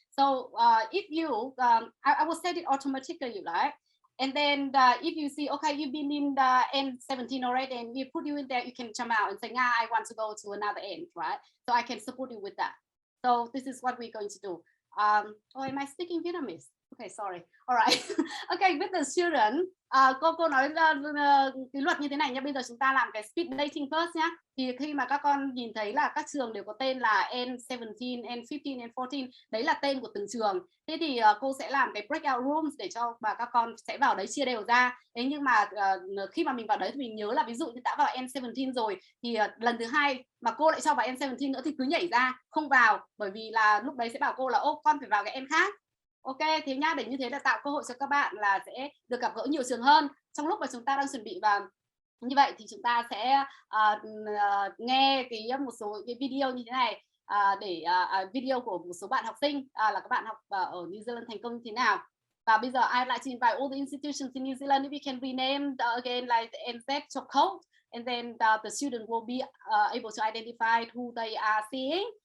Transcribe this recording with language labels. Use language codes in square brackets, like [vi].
[en] So if you, I will set it automatically, right? And then if you see, okay, you've been in the N17 already, and we put you in there, you can jump out and say, nah, I want to go to another end, right? So I can support you with that. So this is what we're going to do. Oh, am I speaking Vietnamese? Okay, sorry. All right. Okay, with the student, [vi] cô nói cái luật như thế này nha. Bây giờ chúng ta làm cái speed dating first nhá. Thì khi mà các con nhìn thấy là các trường đều có tên là N17, N15, N14, đấy là tên của từng trường. Thế thì cô sẽ làm cái breakout rooms để cho mà các con sẽ vào đấy chia đều ra. Thế nhưng mà khi mà mình vào đấy thì mình nhớ là ví dụ như đã vào N17 rồi thì lần thứ 2 mà cô lại cho vào N17 nữa thì cứ nhảy ra, không vào, bởi vì là lúc đấy sẽ bảo cô là ô con phải vào cái N khác. Ok, thế nhá, để như thế là tạo cơ hội cho các bạn là sẽ được gặp gỡ nhiều trường hơn. Trong lúc mà chúng ta đang chuẩn bị và như vậy thì chúng ta sẽ nghe một số cái video như thế này để video của một số bạn học sinh là các bạn học ở New Zealand thành công như thế nào. Và bây giờ [en] I'd like to invite all the institutions in New Zealand, if you can rename again like NZ to code, and then the student will be able to identify who they are seeing.